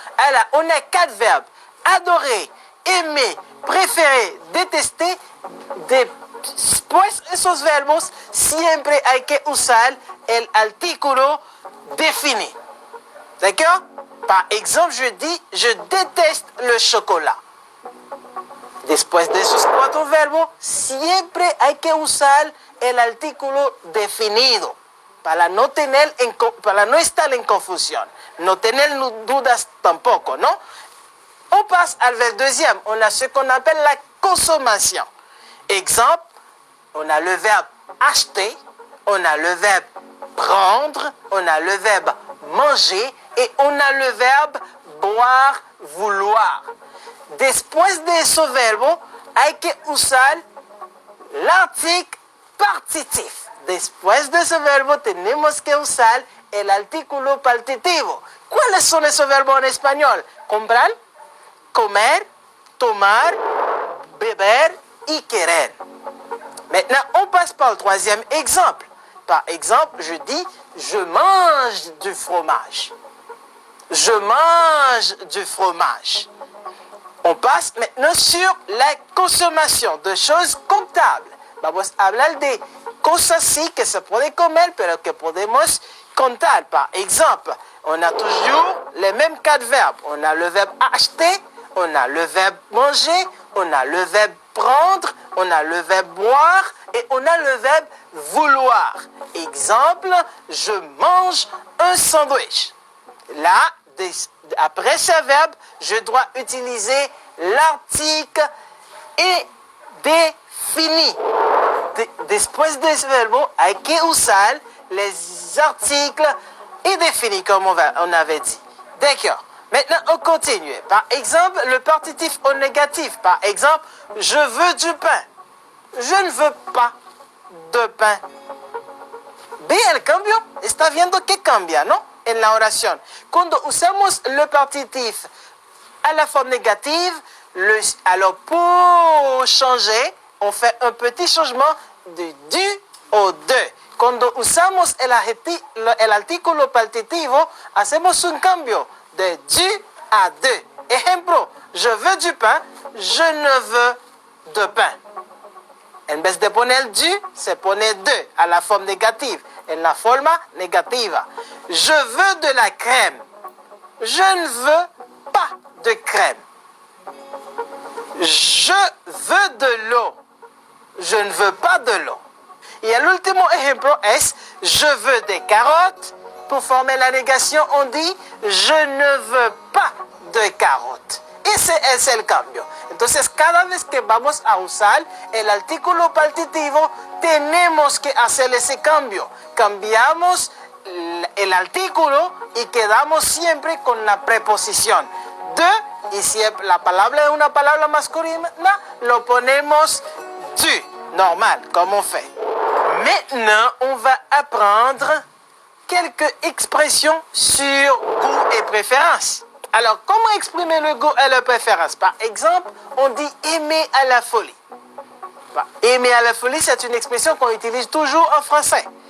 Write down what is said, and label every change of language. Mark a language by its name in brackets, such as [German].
[French] Alors, on a 4 verbes. Adorer, aimer, préférer, detester. [Spanish] Después esos verbos siempre hay que usar el artículo defini. [French] D'accord? Par exemple, je dis, je déteste le chocolat. [Spanish] Después de esos 4 verbos, siempre hay que usar el artículo definido para no estar en confusión, no tener dudas tampoco, ¿no? [French] On passe al deuxième, on a ce qu'on appelle la consommation. Exemple, on a le verbe acheter, on a le verbe prendre, on a le verbe manger et on a le verbe boire, vouloir. [Spanish] Después de esos verbos, hay que usar [French] l'article partitif. [Spanish] Después de ese verbo, tenemos que usar el artículo partitivo. ¿Cuáles son esos verbos en español? Comprar, comer, tomar, beber y querer. [French] Maintenant, on passe par le troisième exemple. Par exemple, je dis, je mange du fromage. Je mange du fromage. On passe maintenant sur la consommation de choses comptables. [Spanish] Vamos a hablar de cosas sí que se puede comer, pero que podemos contar. [French] Par exemple, on a toujours les mêmes 4 verbes. On a le verbe acheter, on a le verbe manger, on a le verbe prendre, on a le verbe boire et on a le verbe vouloir. Exemple, je mange un sandwich. Là, après ce verbe, je dois utiliser l'article et défini. [Spanish] Después de [French] ce verbe, [Spanish] hay que usar [French] les articles indéfinis, comme on avait dit. D'accord. Maintenant, on continue. Par exemple, le partitif au négatif. Par exemple, je veux du pain. Je ne veux pas de pain. [Spanish] Ve el cambio. Está viendo que cambia, ¿no? En la oración. Cuando usamos [French] le partitif à la forme négative, alors pour changer, on fait un petit changement de du au de. [Spanish] Cuando usamos el artículo partitivo, hacemos un cambio de du à de. [French] Ejemplo, je veux du pain, je ne veux de pain. [Spanish] En vez de poner du, se pone de a la forma négative, en la forma negativa. [French] Je veux de la crème. Je ne veux pas de crème. Je veux de l'eau. Je ne veux pas de l'eau. [Spanish] Y el último ejemplo es [French] je veux des carottes. Pour former la négation, on dit je ne veux pas de carottes. [Spanish] Ese es el cambio. Entonces, cada vez que vamos a usar el artículo partitivo, tenemos que hacer ese cambio. Cambiamos el artículo y quedamos siempre con la preposición de, y si la palabra es una palabra masculina, lo ponemos du, normal, [French] comme on fait. Maintenant, on va apprendre quelques expressions sur goût et préférence. Alors, comment exprimer le goût et la préférence? Par exemple, on dit aimer à la folie. Aimer à la folie, c'est une expression qu'on utilise toujours en français.